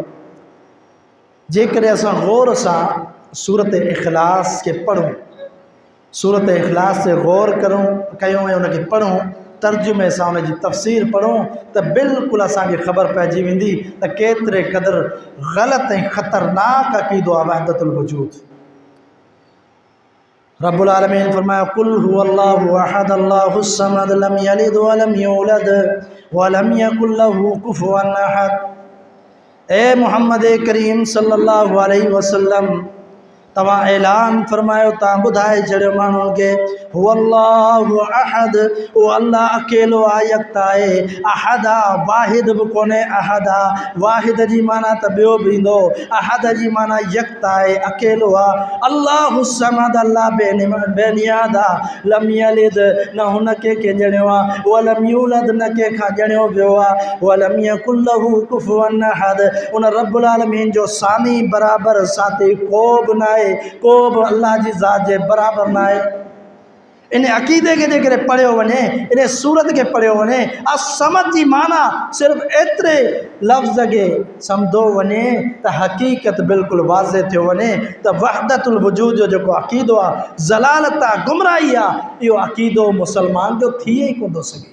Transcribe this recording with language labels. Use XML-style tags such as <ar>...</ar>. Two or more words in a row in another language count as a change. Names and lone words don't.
<sd>जेकॾहिं असां गौर सां सूरत इख़लास खे पढ़ूं, सूरत इख़लास ते गौर कयूं ऐं उनखे पढ़ूं, तर्जुमे सां उनजी तफ़सीर पढ़ूं त बिल्कुलु असांखे ख़बर पइजी वेंदी त केतिरे क़दुरु ग़लति ऐं ख़तरनाक अक़ीदो आहे वहदतुल वजूद।</sd> <ar>रब्बुल आलमीन फरमाया قل هو الله أحد الله الصمد لم يلد ولم يولد ولم يكن له كفوا أحد.</ar> <sd>ए मोहम्मद करीम सल्लल्लाहु अलैहि वसल्लम तव्हां ऐलान फरमायो, तव्हां ॿुधाए छॾियो माण्हुनि खे</sd> <ar>هو الله أحد,</ar> <sd>उहो अल्लाह अकेलो आहे, यकता आहे। अहद आहे, वाहिद बि कोन्हे, अहद आहे। वाहिद जी माना त ॿियो बि ईंदो, अहद जी माना यकता आहे, अकेलो आहे।</sd> <ar>الله الصمد,</ar> <sd>अल्लाह बेनियाद आहे।</sd> <ar>لم يلد,</ar> <sd>न हुन कंहिंखे ॼणियो आहे,</sd> <ar>ولم يولد,</ar> <sd>न कंहिंखां ॼणियो वियो आहे,</sd> <ar>ولم يكن له كفوا أحد,</ar> <sd>उन रब्बुल आलमीन जो सानी बराबरि साथी को बि न आहे, को बि अल्लाह जी ज़ात जे बराबरि न आहे। इन अक़ीदे खे जेकॾहिं पढ़ियो वञे, इन सूरत खे पढ़ियो वञे, असमद जी माना सिर्फ़ु एतिरे लफ़्ज़ खे सम्झो वञे त हक़ीक़त बिल्कुलु वाज़े थियो वञे त वहदतुल वजूद जो जेको अक़ीदो आहे ज़लालत आहे, गुमराही आहे, इहो अक़ीदो मुसलमान जो थिए ई कोन थो सघे।</sd>